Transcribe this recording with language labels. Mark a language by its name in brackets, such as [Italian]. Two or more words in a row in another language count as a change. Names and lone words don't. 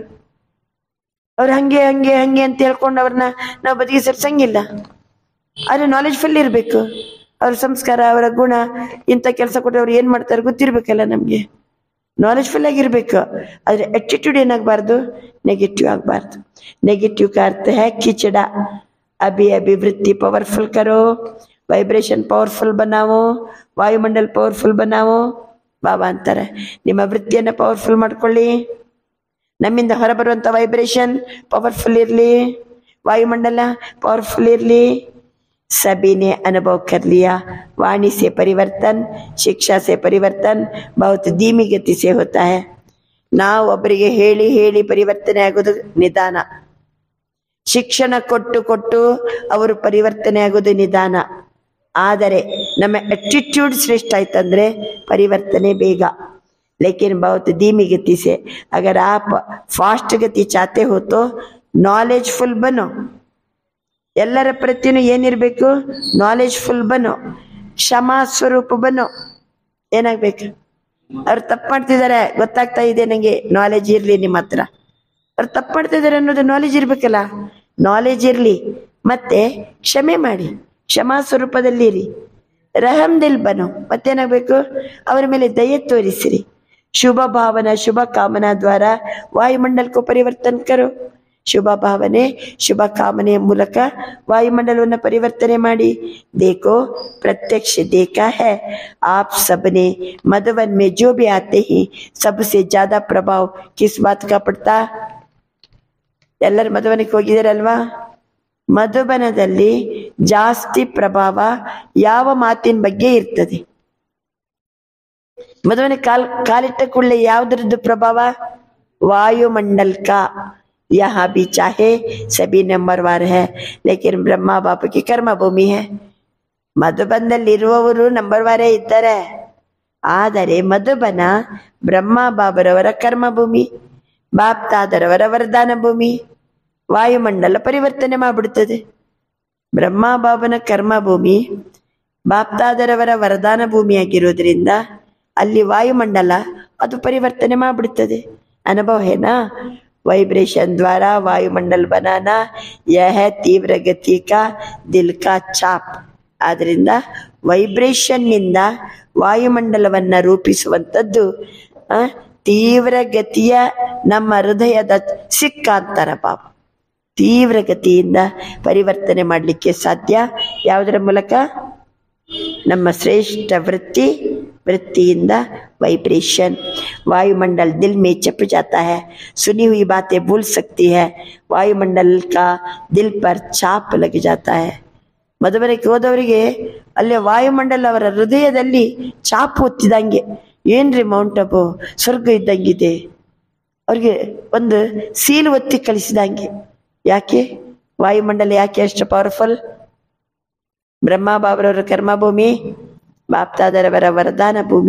[Kannada] ಅವ್ರು ಹಂಗೆ ಹಂಗೆ ಹಂಗೆ ಅಂತ ಹೇಳ್ಕೊಂಡು ಅವ್ರನ್ನ ನಾವು ಬದಿಗೆ ಸೇರ್ಸಂಗಿಲ್ಲ. ಆದ್ರೆ ನಾಲೆಜ್ಫುಲ್ ಇರಬೇಕು. ಅವ್ರ ಸಂಸ್ಕಾರ, ಅವರ ಗುಣ, ಇಂಥ ಕೆಲಸ ಕೊಟ್ಟರೆ ಅವ್ರು ಏನ್ ಮಾಡ್ತಾರೆ ಗೊತ್ತಿರ್ಬೇಕಲ್ಲ ನಮ್ಗೆ. ನಾಲೆಜ್ಫುಲ್ ಆಗಿರ್ಬೇಕು. ಆದ್ರೆ ಆಟಿಟ್ಯೂಡ್ ಏನಾಗಬಾರ್ದು? ನೆಗೆಟಿವ್ ಆಗಬಾರ್ದು. [Hindi] ನೆಗೆಟಿವ್ का अर्थ है खिचड़ा. अभी अभी वृत्ति पावरफुल करो, [English] vibration powerful [Hindi] बनाओ, ವಾಯುಮಂಡಲ ಪವರ್ಫುಲ್ बनाओ. [Kannada] ಬಾಬಾ ಅಂತಾರೆ ನಿಮ್ಮ ವೃತ್ತಿಯನ್ನ ಪವರ್ಫುಲ್ ಮಾಡ್ಕೊಳ್ಳಿ. ನಮ್ಮಿಂದ ಹೊರಬರುವಂತ [English] vibration powerful [Kannada] ಇರಲಿ, ವಾಯುಮಂಡಲ ಪವರ್ಫುಲ್ ಇರಲಿ. [Hindi] सभी ने अनुभव कर लिया. वाणी से परिवर्तन, शिक्षा से परिवर्तन बहुत धीमी गति से होता है. [Kannada] ನಾವು ಒಬ್ಬರಿಗೆ ಹೇಳಿ ಹೇಳಿ ಪರಿವರ್ತನೆ ಆಗೋದು ನಿಧಾನ. ಶಿಕ್ಷಣ ಕೊಟ್ಟು ಕೊಟ್ಟು ಅವರು ಪರಿವರ್ತನೆ ಆಗೋದು ನಿಧಾನ. ಆದರೆ ನಮ್ಮ ಆಟಿಟ್ಯೂಡ್ ಶ್ರೇಷ್ಠ ಆಯ್ತಂದ್ರೆ ಪರಿವರ್ತನೆ ಬೇಗ. [Hindi] लेकिन बहुत धीमी गति से. अगर आप फास्ट गति चाहते हो तो नॉलेजफुल बनो. [Kannada] ಎಲ್ಲರ ಪ್ರತಿನೂ ಏನಿರ್ಬೇಕು? [Hindi] नॉलेजफुल बनो, क्षमा स्वरूप बनो. [Kannada] ಏನಾಗ್ಬೇಕು? ಅವ್ರು ತಪ್ಪು ಮಾಡ್ತಿದ್ದಾರೆ ಗೊತ್ತಾಗ್ತಾ ಇದೆ ನಂಗೆ, ನಾಲೆಜ್ ಇರ್ಲಿ ನಿಮ್ಮ ಹತ್ರ. ಅವ್ರು ತಪ್ಪು ಮಾಡ್ತಿದ್ದಾರೆ ಅನ್ನೋದು ನಾಲೆಜ್ ಇರ್ಬೇಕಲ್ಲ. ನಾಲೆಜ್ ಇರ್ಲಿ, ಮತ್ತೆ ಕ್ಷಮೆ ಮಾಡಿ, ಕ್ಷಮಾ ಸ್ವರೂಪದಲ್ಲಿರಿ. [Hindi] रहम दिल बनो. [Kannada] ಮತ್ತೇನಾಗ್ಬೇಕು? ಅವರ ಮೇಲೆ ದಯೆ ತೋರಿಸಿರಿ. [Hindi] शुभ भावना शुभ कामना द्वारा वायुमंडल को परिवर्तन करो. [Kannada] ಶುಭ ಭಾವನೆ ಶುಭ ಕಾಮನೆಯ ಮೂಲಕ ವಾಯುಮಂಡಲವನ್ನು ಪರಿವರ್ತನೆ ಮಾಡಿ. [Hindi] देखो प्रत्यक्ष देखा है आप सबने मधुबन में जो भी आते हैं सबसे ज्यादा प्रभाव किस बात का पड़ता? [Kannada] ಎಲ್ಲರೂ ಮಧುಬನಕ್ಕೆ ಹೋಗಿದಾರಲ್ವಾ? ಮಧುಬನದಲ್ಲಿ ಜಾಸ್ತಿ ಪ್ರಭಾವ ಯಾವ ಮಾತಿನ ಬಗ್ಗೆ ಇರ್ತದೆ? ಮಧುಬನ ಕಾಲಿಟ್ಟ ಕೂಡಲೇ ಯಾವುದ್ರದ್ದು ಪ್ರಭಾವ? [Hindi] वायुमंडल का. यहाँ भी चाहे सभी नंबरवार है लेकिन ब्रह्मा बाप की कर्म भूमि है. [Kannada] ಮಧುಬನದಲ್ಲಿರುವವರು ನಂಬರ್ವಾರೇ ಇದ್ದಾರೆ. ಆದರೆ ಮಧುಬನ ಬ್ರಹ್ಮ ಬಾಬರವರ ಕರ್ಮಭೂಮಿ. ಬಾಪ್ತಾದರವರ ವರದಾನ ಭೂಮಿ ವಾಯುಮಂಡಲ ಪರಿವರ್ತನೆ ಮಾಡಿಬಿಡ್ತದೆ. ಬ್ರಹ್ಮ ಬಾಬನ ಕರ್ಮ ಭೂಮಿ ಬಾಪ್ತಾದರವರ ವರದಾನ ಭೂಮಿಯಾಗಿರೋದ್ರಿಂದ ಅಲ್ಲಿ ವಾಯುಮಂಡಲ ಅದು ಪರಿವರ್ತನೆ ಮಾಡಿಬಿಡ್ತದೆ. [Hindi] अनुभव है ना? वाइब्रेशन द्वारा वायुमंडल बनाना यह है तीव्र गति का दिल का ಚಾಪ್. [Kannada] ಆದ್ರಿಂದ ವೈಬ್ರೇಷನ್ ನಿಂದ ವಾಯುಮಂಡಲವನ್ನ ರೂಪಿಸುವಂಥದ್ದು ತೀವ್ರ ಗತಿಯ ನಮ್ಮ ಹೃದಯದ ಸಿಕ್ಕಾಂತರ ಭಾವ. ತೀವ್ರ ಗತಿಯಿಂದ ಪರಿವರ್ತನೆ ಮಾಡಲಿಕ್ಕೆ ಸಾಧ್ಯ ಯಾವುದರ ಮೂಲಕ? ನಮ್ಮ ಶ್ರೇಷ್ಠ वृत्तिಯಿಂದ वाइब्रेशन. [Hindi] वायुमंडल दिल में छप जाता है, सुनी हुई बातें भूल सकती है, वायुमंडल का दिल पर छाप लग जाता है. [Kannada] ಮಧುಬನಕ್ಕೆ ಹೋದವರಿಗೆ ಅಲ್ಲಿ ವಾಯುಮಂಡಲ ಅವರ ಹೃದಯದಲ್ಲಿ ಚಾಪು ಹೊತ್ತಿದಂಗೆ, ಏನ್ರಿ ಮೌಂಟ್ ಅಬು ಸ್ವರ್ಗ ಇದ್ದಂಗಿದೆ, ಅವ್ರಿಗೆ ಒಂದು ಸೀಲು ಒತ್ತಿ ಕಳಿಸಿದಂಗೆ. ಯಾಕೆ ವಾಯುಮಂಡಲ ಯಾಕೆ ಅಷ್ಟು ಪವರ್ಫುಲ್? ಬ್ರಹ್ಮ ಬಾಬರವರ ಕರ್ಮಭೂಮಿ, ಬಾಪ್ತಾದರವರ ವರದಾನ ಭೂಮಿ.